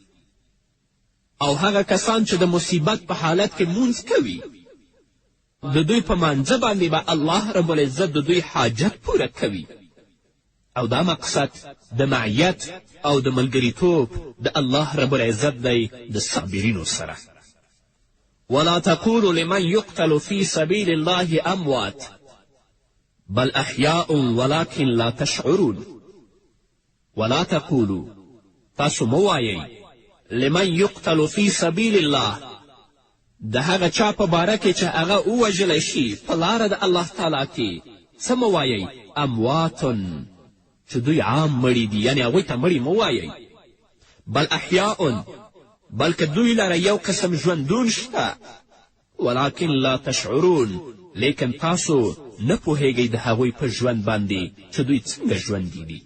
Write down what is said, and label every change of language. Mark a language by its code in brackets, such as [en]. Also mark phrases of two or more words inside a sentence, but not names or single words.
[ps] او هغه کسان چې د مصیبت په حالت کې مونځ کوي، د دوی په مانځه باندې به [ar] الله رب العزت [ps] د دوی حاجت پوره کوي. او دا مقصد د معیت او د ملګریتوب د [ar] الله رب العزت [ps] دی د صابرینو سره. [ar] ولا تقولوا لمن يقتل في سبيل الله اموات بل احیاء ولكن لا تشعرون. ولا تقولوا، [ps] تاسو مو وایئ، [ar] لمن يقتل في سبيل الله، [ps] د هغه چا په باره کې چې هغه ووژلی شي په لاره د [ar] الله تعالی [ps] کې، څه مو وایئ؟ امواتن، چې دوی عام مړي دي، یعنې هغوی ته مړي مو وایئ. [ar] بل احیاء، [ps] بلکې دوی لره یو قسم ژوندون شته، [ar] ولکن لا تشعرون، [ps] لیکن تاسو نه پوهیږئ د هغوی په ژوند باندې چې دوی څنګه ژوندي دي.